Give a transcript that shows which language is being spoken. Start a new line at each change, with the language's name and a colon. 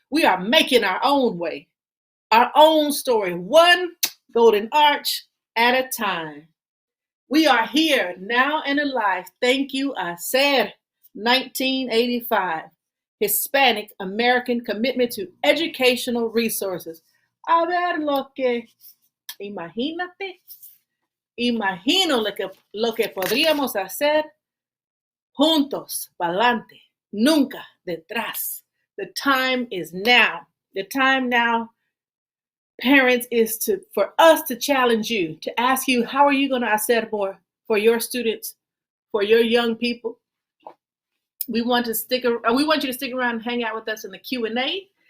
English: We are making our own way, our own story, one golden arch at a time. We are here now and alive. Thank you, Hacer, 1985. Hispanic American Commitment to Educational Resources.
Spanish: A ver lo que, imagínate, imagino lo que podríamos hacer juntos, pa'lante, nunca detrás.
English: The time is now. The time now, parents, is for us to challenge you, to ask you, how are you going to hacer more for your students, for your young people? We want you to stick around and hang out with us in the Q&A.